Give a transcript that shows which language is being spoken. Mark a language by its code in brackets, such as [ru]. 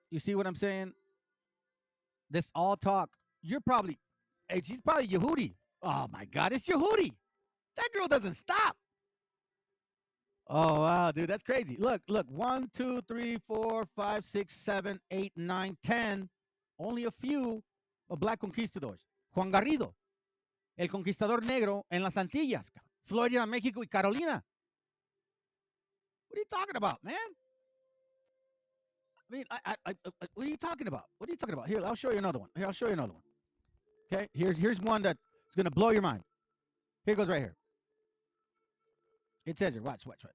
[en] You see what I'm saying? This all talk. She's probably Yehudi. Oh my God, it's Yehudi. That girl doesn't stop. Oh wow, dude, that's crazy. Look, 1, 2, 3, 4, 5, 6, 7, 8, 9, 10. Only a few of black conquistadors. [es] Juan Garrido, el conquistador negro en las Antillas, Florida, Mexico, y Carolina. [en] What are you talking about, man? I mean, what are you talking about? What are you talking about? Here, I'll show you another one. Okay, here's one that's gonna blow your mind. Here goes right here. It says here, watch.